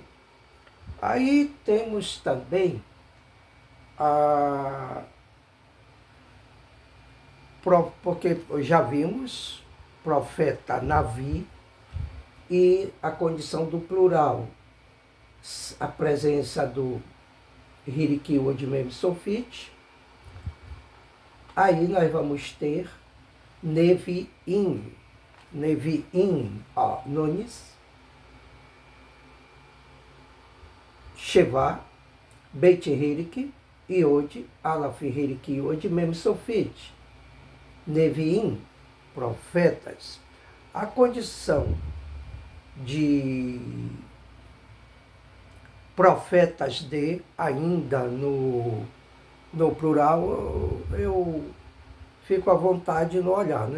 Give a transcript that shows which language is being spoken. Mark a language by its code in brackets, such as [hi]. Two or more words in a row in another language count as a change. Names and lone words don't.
[pt] Aí temos também porque já vimos profeta Navi e a condição do plural, a presença do [he] חיריק יוד מם סופית. [pt] Aí nós vamos ter Nevi'im, Nunes, [he] שווא, בית חיריק, יוד, אלף חיריק יוד מם סופית. [pt] Nevi'im, profetas. A condição de profetas de, ainda no plural, eu fico à vontade no olhar, né?